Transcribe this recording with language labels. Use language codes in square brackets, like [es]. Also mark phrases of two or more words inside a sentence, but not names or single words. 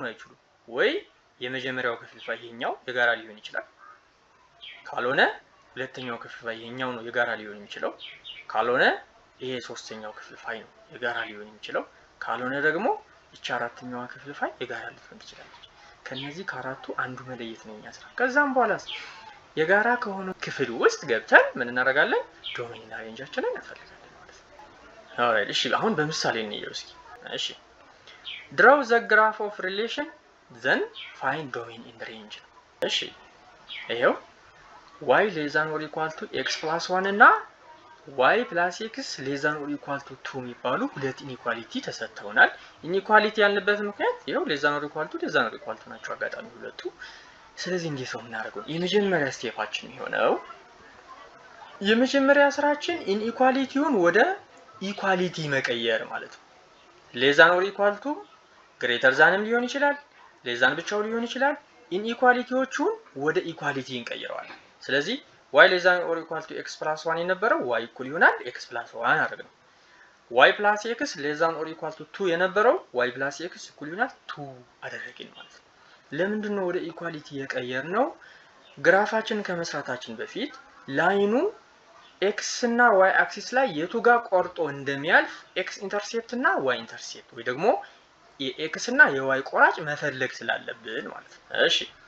[am] አይችሉም። ወይ የመጀመሪያው ክፍልፋይ ይሄኛው የጋራ ሊሆን ይችላል፣ ካልሆነ ሁለተኛው ክፍልፋይ ይሄኛው ነው የጋራ ሊሆን የሚችለው፣ ካልሆነ ይሄ ሶስተኛው ክፍልፋይ ነው የጋራ ሊሆን የሚችለው፣ ካልሆነ ደግሞ እቺ አራተኛዋ ክፍልፋይ የጋራ ልትሆን ትችላለች። ከነዚህ ከአራቱ አንዱ መለየት ነው የኛ ስራ። ከዛም በኋላ የጋራ ከሆነ ክፍል ውስጥ ገብተን ምን እናደርጋለን? ዶሜን እና ሬንጃችንን እንፈልጋለን ማለት ነው። ኦልራይት፣ እሺ አሁን በምሳሌ እንየው እስኪ። እሺ [en] draw the graph of relation then find domain in range። [am] እሺ ይሄው [en] y less than or equal to x plus 1 [am] እና [en] y plus x less than or equal to 2 [am] የሚባሉ ሁለት ኢኒኳሊቲ ተሰጥተውናል። ኢኒኳሊቲ ያልንበት ምክንያት ይሄው [en] less than or equal to [am] ናቸው አጋጣሚ ሁለቱ። ስለዚህ እንዴት ነው የምናደርገው? የመጀመሪያ ስቴፓችን የሚሆነው የመጀመሪያ ስራችን ኢኒኳሊቲውን ወደ ኢኳሊቲ መቀየር ማለት ነው። [en] less than or equal to greater than [am] ም ሊሆን ይችላል፣ [en] less than [am] ብቻው ሊሆን ይችላል። ኢኒኳሊቲዎቹን ወደ ኢኳሊቲ እንቀይረዋለን። ስለዚህ [en] y less than or equal to x plus 1 [am] የነበረው y እኩል ይሆናል [en] x plus 1 [am] አደረግነው። [en] y plus x less than or equal to 2 [am] የነበረው [en] y plus x [am] እኩል ይሆናል 2 አደረግን ማለት ነው። ለምንድን ነው ወደ ኢኳሊቲ የቀየርነው? ግራፋችን ከመስራታችን በፊት ላይኑ x እና y አክሲስ ላይ የቱ ጋር ቆርጦ እንደሚያልፍ x ኢንተርሴፕት እና y ኢንተርሴፕት ወይ ደግሞ የx እና የy ቆራጭ መፈለግ ስላለብን ማለት ነው። እሺ